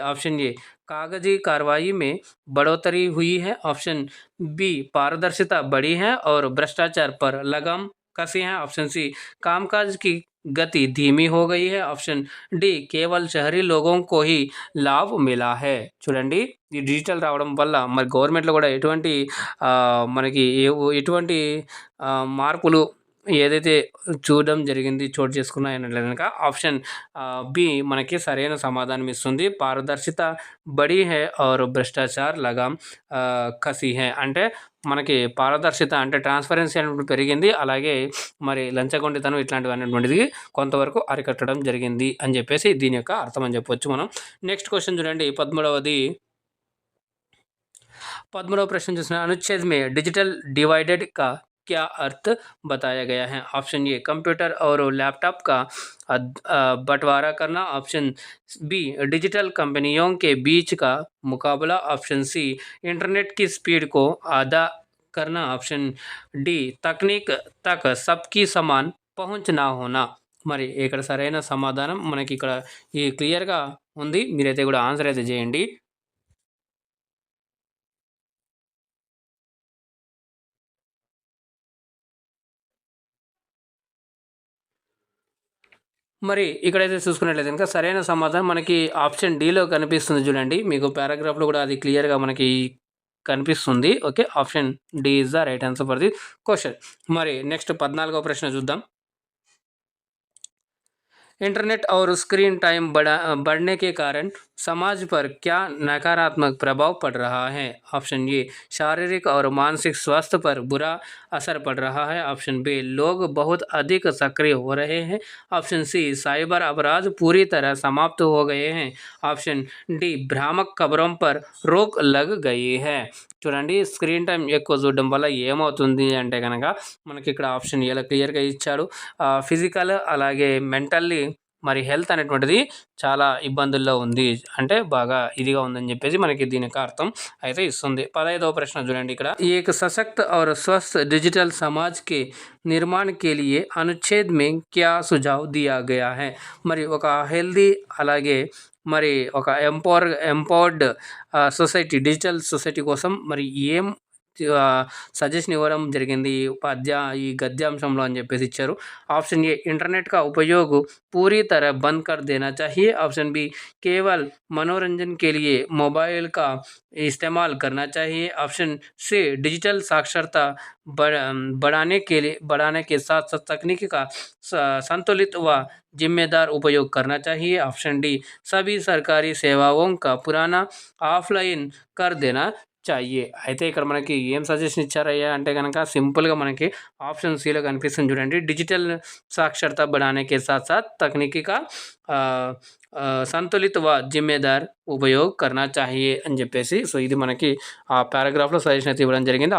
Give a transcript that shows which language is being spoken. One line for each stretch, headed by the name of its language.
Hindi: Option A कागजी कार्रवाई में बढ़ोतरी हुई है, ऑप्शन बी पारदर्शिता बढ़ी है और भ्रष्टाचार पर लगाम कसी है, ऑप्शन सी कामकाज की गति धीमी हो गई है, ऑप्शन डी केवल शहरी लोगों को ही లాభ మిలా హే.
Telugu: చూడండి ఈ డిజిటల్ రావడం వల్ల మరి గవర్నమెంట్లో కూడా ఎటువంటి మనకి ఎటువంటి మార్పులు ఏదైతే చూడడం జరిగింది చోటు చేసుకున్నాయన్నట్లే కనుక ఆప్షన్ బి మనకి సరైన సమాధానం ఇస్తుంది.
Hindi: పారదర్శిత బడి హే और భ్రష్టాచార్ లగామ్ కసి హే
Telugu: అంటే మనకి పారదర్శిత అంటే ట్రాన్స్పరెన్సీ అనేటువంటి పెరిగింది. అలాగే మరి లంచగొండితనం ఇట్లాంటివి అనేటువంటిది కొంతవరకు అరికట్టడం జరిగింది అని చెప్పేసి దీని యొక్క అర్థం అని చెప్పొచ్చు మనం. నెక్స్ట్ క్వశ్చన్ చూడండి 13వ
Hindi: प्रश्न చూసిన अनुच्छेद में डिजिटल डिवाइडेड का क्या अर्थ बताया गया है? ऑप्शन ए कंप्यूटर और लैपटॉप का बंटवारा करना, ऑप्शन बी डिजिटल कंपनियों के बीच का मुकाबला, ऑप्शन सी इंटरनेट की स्पीड को आधा करना, ऑप्शन डी तकनीक तक सबकी समान पहुंच ना होना.
Telugu: మరి ఇక్కడ సరైన సమాధానం మనకి ఇక్కడ ఈ క్లియర్గా ఉంది. మీరైతే కూడా ఆన్సర్ అయితే చేయండి. మరి ఇక్కడైతే చూసుకున్నట్లయితే కనుక సరైన సమాధానం మనకి ఆప్షన్ డీలో కనిపిస్తుంది. చూడండి మీకు పారాగ్రాఫ్లో కూడా అది క్లియర్గా మనకి కనిపిస్తుంది. Okay, option D is the right answer for the question. మరి నెక్స్ట్ 14వ ప్రశ్న చూద్దాం.
Hindi: इंटरनेट और स्क्रीन टाइम बढ़ने के कारण समाज पर क्या नकारात्मक प्रभाव पड़ रहा है? ऑप्शन ए शारीरिक और मानसिक स्वास्थ्य पर बुरा असर पड़ रहा है, ऑप्शन बी लोग बहुत अधिक सक्रिय हो रहे हैं, ऑप्शन सी साइबर अपराध पूरी तरह समाप्त हो गए हैं, ऑप्शन डी भ्रामक खबरों पर रोक लग गई है.
Telugu: చూడండి స్క్రీన్ టైం ఎక్కువ చూడడం వల్ల ఏమవుతుంది అంటే కనుక మనకి ఇక్కడ ఆప్షన్ ఇలా క్లియర్గా ఇచ్చాడు. ఫిజికల్ అలాగే మెంటల్లీ మరి హెల్త్ అనేటువంటిది చాలా ఇబ్బందుల్లో ఉంది అంటే బాగా ఇదిగా ఉందని చెప్పేసి మనకి దీని యొక్క అర్థం అయితే ఇస్తుంది. 15వ ప్రశ్న చూడండి ఇక్కడ
Hindi: एक सशक्त और स्वस्थ डिजिटल समाज के निर्माण के लिए अनुच्छेद में क्या सुझाव दिया गया है?
Telugu: మరి ఒక హెల్దీ అలాగే మరి ఒక ఎంపవర్డ్ సొసైటీ డిజిటల్ సొసైటీ కోసం మరి ఏం సజెషన్ ఇవ్వడం జరిగింది ఈ गद्यांशంలో అని చెప్పేసి ఇచ్చారు.
Hindi: ऑप्शन ए इंटरनेट का उपयोग पूरी तरह बंद कर देना चाहिए, ऑप्शन बी केवल मनोरंजन के लिए मोबाइल का इस्तेमाल करना चाहिए, ऑप्शन सी डिजिटल साक्षरता बढ़ाने के साथ साथ तकनीकी का संतुलित व जिम्मेदार उपयोग करना चाहिए, ऑप्शन डी सभी सरकारी सेवाओं का पुराना ऑफलाइन कर देना चाहिए.
Telugu: అయితే ఇక్కడ మనకి ఏం సజెషన్ ఇచ్చారయ్యా అంటే కనుక సింపుల్గా మనకి ఆప్షన్ సిలో కనిపిస్తుంది చూడండి.
Hindi: డిజిటల్ సాక్షరతా बढ़ाने के साथ साथ तकनीकी का సంతులిత వ జిమ్మేదార్ ఉపయోగ్ కర్నా చాహియే
Telugu: అని చెప్పేసి సో ఇది మనకి ఆ పారాగ్రాఫ్లో సజెషన్ అయితే ఇవ్వడం జరిగింది.